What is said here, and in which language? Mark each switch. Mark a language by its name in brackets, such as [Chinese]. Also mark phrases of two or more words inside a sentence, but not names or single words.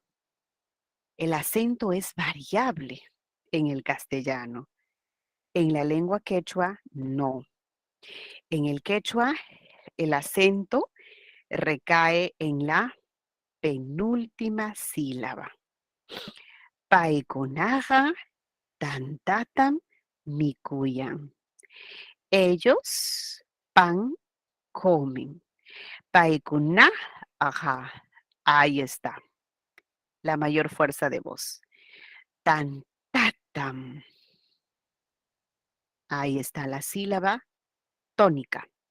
[Spanish] El acento es variable en el castellano. En la lengua quechua, no. En el quechua, el acento recae en la penúltima sílaba. [Quechua] Paikunaja, tantatam, mikuyan. [Spanish] Ellos pan comen. Paikuna, ajá, ahí está, la mayor fuerza de voz. Tantatam, ahí está la sílaba tónica.